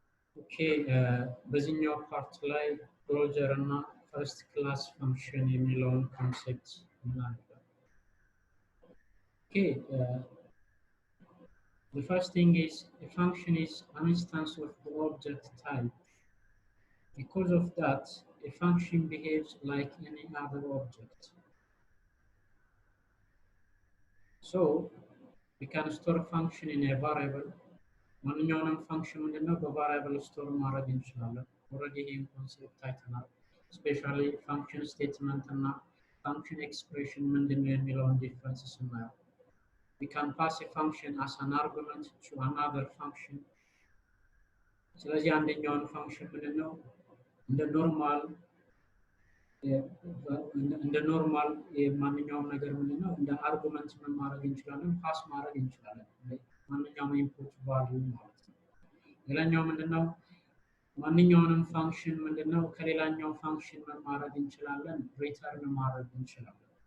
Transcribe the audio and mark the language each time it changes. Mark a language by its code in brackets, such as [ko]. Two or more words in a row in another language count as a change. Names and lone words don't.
[en] Okay, [am] በዚህኛው ፓርት ላይ ክሎጀር እና [en] first class function [am] የሚለውን ኮንሴፕት እናያለን። [en] Okay, the first thing is a function is an instance of the object type. Because of that, a function behaves like any other object. So, we can store a function in a variable. [am] ማንኛውንም ፈንክሽን ምንድነው በቫሪያብል ስቶር ማድረግ እንችላለን። ኦልሬዲ ይሄን ኮንሴፕት አይተናል። [en] specially function statement [am] እና [en] function expression [am] ምንድነው የሚለውን ዲፍረንስ ስናየው [en] we can pass a function as an argument to another function። [am] ስለዚህ አንደኛውን ፈንክሽን ምንድነው እንደ ኖርማል የማንኛውም ነገር ምንድነው እንደ አርጉመንት ምን ማድረግ እንችላለን ፓስ ማድረግ እንችላለን ማንኛውም [en] input value [am] ማለት ነው። ሌላኛው ምንድነው ማንኛውንም ፈንክሽን ምንድነው ከሌላኛው ፈንክሽን ምን ማድረግ እንችላለን ሪተርን ማድረግ እንችላለን።